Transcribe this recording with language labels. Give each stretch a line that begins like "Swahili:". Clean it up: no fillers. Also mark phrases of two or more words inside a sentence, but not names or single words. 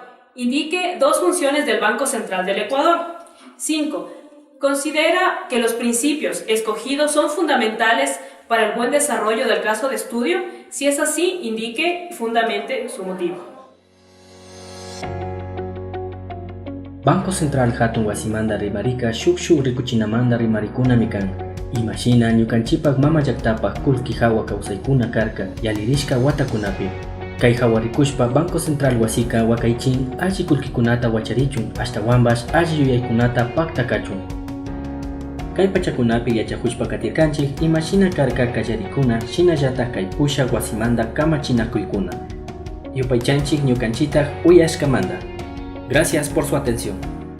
Spanish: Indique dos funciones del Banco Central del Ecuador. 5. Considera que los principios escogidos son fundamentales para el buen desarrollo del caso de estudio. Si es así, indique y fundamente su motivo.
Quechua: Banco Central Hatun Wasimanda Rimarika Shuk Rikuchinamanda Rimarikuna Mikan. Imagina ñukanchipak mama llaktapak kulki hawa kawsaykuna karka yalirishka watakunapi. Kay hawarikushpa Banco Central wasika wakaichin alli kulkikunata wacharichun hasta wambash alli yuyaykunata paktakachun. Kay pachakunapi yachakushpa katirkanchik imashina karka kallarikuna shinallatak kay pusha wasimanda kamachinakuykuna. Yupaychanchik ñukanchitaq uyashkamanta.
Spanish: Gracias por su atención.